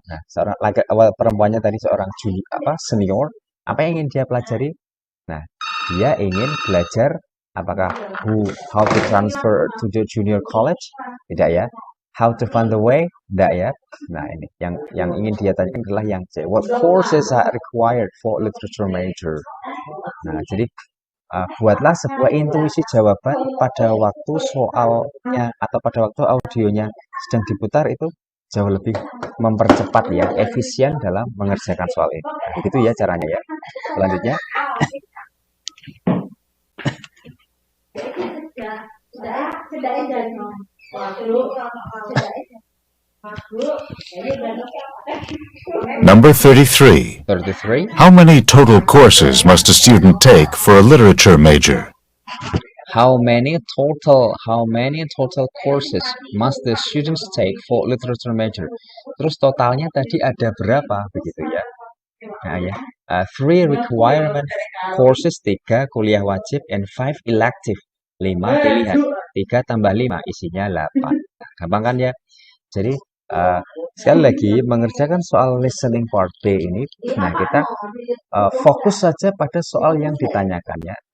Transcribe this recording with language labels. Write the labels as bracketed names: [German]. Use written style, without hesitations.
[Indonesian] Nah, seorang perempuannya tadi seorang senior, apa yang ingin dia pelajari? Nah, dia ingin belajar apakah [English] how to transfer to the junior college? [Indonesian] Tidak ya. [English] How to find the way? [Indonesian] Tidak ya. Nah, ini yang ingin dia tanyakan adalah yang C. [English] What courses are required for literature major? [Indonesian] Nah, jadi buatlah sebuah intuisi jawaban pada waktu soalnya atau pada waktu audionya sedang diputar, itu jauh lebih mempercepat ya, efisien dalam mengerjakan soal ini. Nah, begitu ya caranya ya. Selanjutnya. [English] Number 33. 33. How many total courses must a student take for a literature major? How many total courses must the students take for literature major? [Indonesian] Terus totalnya tadi ada berapa begitu ya? Nah ya, [English] 3 requirement courses, [Indonesian] 3 kuliah wajib, [English] and 5 elective, [Indonesian] 5 pilihan. 3 tambah 5 isinya 8. Gampang kan ya? Jadi sekali lagi mengerjakan soal listening part B ini, nah kita fokus saja pada soal yang ditanyakan ya.